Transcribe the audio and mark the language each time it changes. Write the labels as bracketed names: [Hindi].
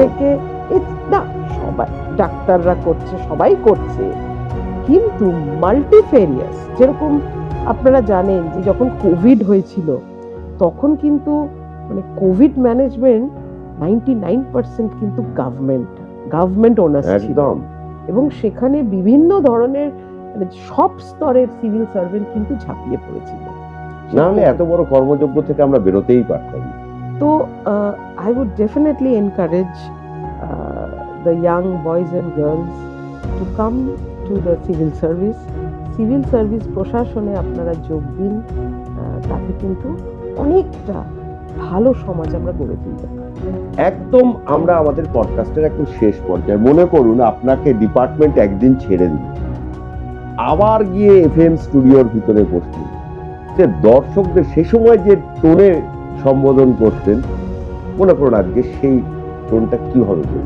[Bangla] থেকে না, সবাই ডাক্তাররা করছে, সবাই করছে, কিন্তু মাল্টিফেরিয়াস, যেরকম আপনারা জানেন যে যখন কোভিড হয়েছিল তখন কিন্তু মানে কোভিড ম্যানেজমেন্ট 99% কিন্তু গভর্নমেন্ট ওনার্স ছিল, একদম এবং সেখানে বিভিন্ন ধরনের মানে সব স্তরের সিভিল সার্ভেন্ট কিন্তু ঝাঁপিয়ে পড়েছিল। না হলে এত বড় কর্মযোগ্য থেকে আমরা বেরোতেই পারতাম না। [English] তো I would definitely encourage the young boys and girls to come to the civil service. [Bangla] Civil service প্রশাসনে আপনারা যোগ দিন, তাতে কিন্তু অনেকটা ভালো সমাজ আমরা গড়ে তুলতে পারি। একদম আমরা আমাদের পডকাস্টের একদম শেষ পর্যায়ে। মনে করুন আপনাকে ডিপার্টমেন্ট একদিন ছেড়ে দিল, আবার গিয়ে এফএম স্টুডিওর ভিতরে বসলেন, যে দর্শকদের সে সময় যে টোনে সম্বোধন করতেন, মনে করুন আজকে সেই টোনটা কি হবে?